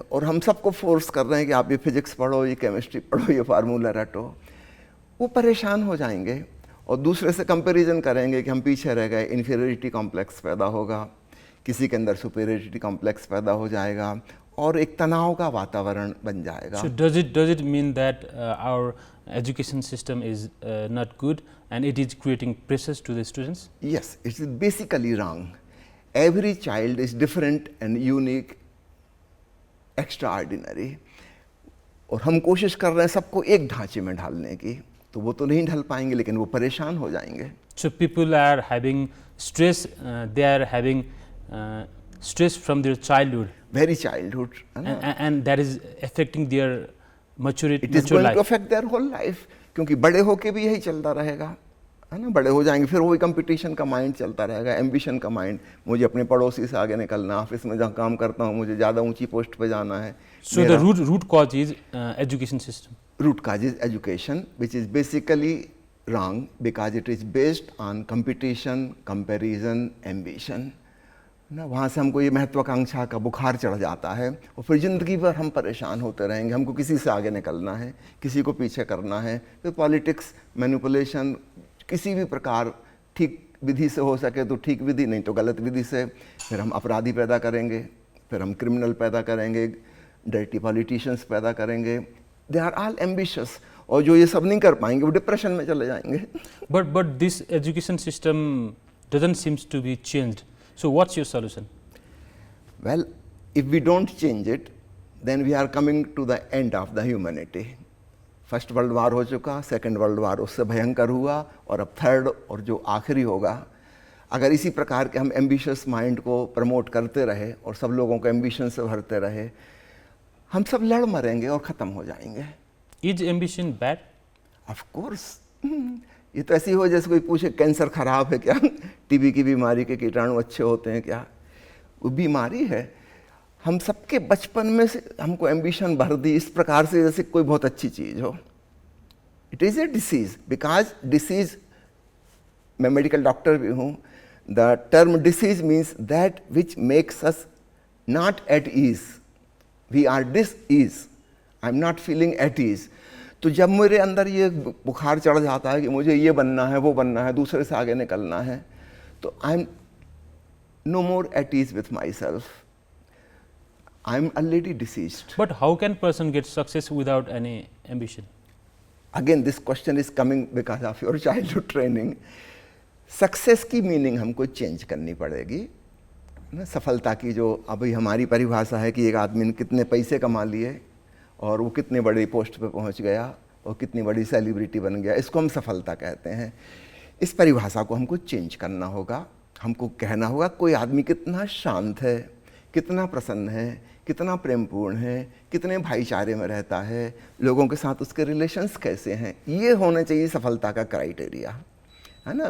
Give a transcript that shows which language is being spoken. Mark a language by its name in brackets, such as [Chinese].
[Hindi] और हम सबको फोर्स कर रहे हैं कि आप ये फिजिक्स पढ़ो, ये केमिस्ट्री पढ़ो, ये फार्मूला रटो। वो परेशान हो जाएंगे और दूसरे से कंपैरिजन करेंगे कि हम पीछे रह गए, इन्फीरियरिटी कॉम्प्लेक्स पैदा होगा, किसी के अंदर सुपीरियरिटी कॉम्प्लेक्स पैदा हो जाएगा और एक तनाव का वातावरण बन जाएगा। [English] So does it mean that our education system is not good and it is creating pressures to the students? Yes, it is basically wrong. Every child is different and unique, extraordinary. [Hindi] और हम कोशिश कर रहे हैं सबको एक ढांचे में ढालने की, तो वो तो नहीं ढल पाएंगे, लेकिन वो परेशान हो जाएंगे। [English] So people are having stress, they are having stress from their childhood, Very childhood, [Hindi] है ना? [English] and that is affecting their maturity, It is mature going to life. affect their whole life, [Hindi] क्योंकि बड़े होके भी यही चलता रहेगा, है ना? बड़े हो जाएंगे फिर वही कंपटीशन का माइंड चलता रहेगा, एम्बिशन का माइंड, मुझे अपने पड़ोसी से आगे निकलना, ऑफिस में जहाँ काम करता हूँ मुझे ज़्यादा ऊंची पोस्ट पे जाना है। [English] So the root cause is education system. Root cause is education, which is basically wrong because it is based on competition, comparison, ambition. [Hindi] ना वहाँ से हमको ये महत्वाकांक्षा का बुखार चढ़ जाता है और फिर ज़िंदगी भर हम परेशान होते रहेंगे। हमको किसी से आगे निकलना है, किसी को पीछे करना है, फिर पॉलिटिक्स, मैनिपुलेशन, किसी भी प्रकार ठीक विधि से हो सके तो ठीक विधि, नहीं तो गलत विधि से, फिर हम अपराधी पैदा करेंगे, फिर हम क्रिमिनल पैदा करेंगे, डर्टी पॉलिटिशियंस पैदा करेंगे। [English] they are all ambitious, [Hindi] और जो ये सब नहीं कर पाएंगे वो डिप्रेशन में चले जाएंगे। [English] But this education system doesn't seems to be changed. So what's your solution? Well, if we don't change it, then we are coming to the end of the humanity. [Hindi] First world war हो चुका, second world war उससे भयंकर हुआ, और अब third और जो आखिरी होगा। अगर इसी प्रकार के हम एम्बिशियस माइंड को प्रमोट करते रहे और सब लोगों को एम्बिशन से भरते रहे, हम सब लड़ मरेंगे और ख़त्म हो जाएंगे। [English] Is ambition bad? [Hindi] Of course, ये तो ऐसी हो जैसे कोई पूछे कैंसर खराब है क्या, टीबी की बीमारी के कीटाणु अच्छे होते हैं क्या? वो बीमारी है। हम सबके बचपन में से हमको एम्बिशन भर दी इस प्रकार से जैसे कोई बहुत अच्छी चीज़ हो। [English] it is a disease, because disease, [Hindi] मैं मेडिकल डॉक्टर भी हूँ, [English] The term disease means that which makes us not at ease, we are dis ease, I am not feeling at ease. [Hindi] तो जब मेरे अंदर ये बुखार चढ़ जाता है कि मुझे ये बनना है, वो बनना है, दूसरे से आगे निकलना है, तो [English] I am no more at ease with my self, I am already deceased. But how can person get success without any ambition? Again, this question is coming because of your childhood training. [Hindi] Success की meaning हमको change करनी पड़ेगी ना। सफलता की जो अभी हमारी परिभाषा है कि एक आदमी ने कितने पैसे कमा लिए और वो कितने बड़ी पोस्ट पे पहुंच गया और कितनी बड़ी सेलिब्रिटी बन गया, इसको हम सफलता कहते हैं। इस परिभाषा को हमको चेंज करना होगा। हमको कहना होगा कोई आदमी कितना शांत है, कितना प्रसन्न है, कितना प्रेमपूर्ण है, कितने भाईचारे में रहता है, लोगों के साथ उसके रिलेशंस कैसे हैं, ये होना चाहिए सफलता का क्राइटेरिया, है ना।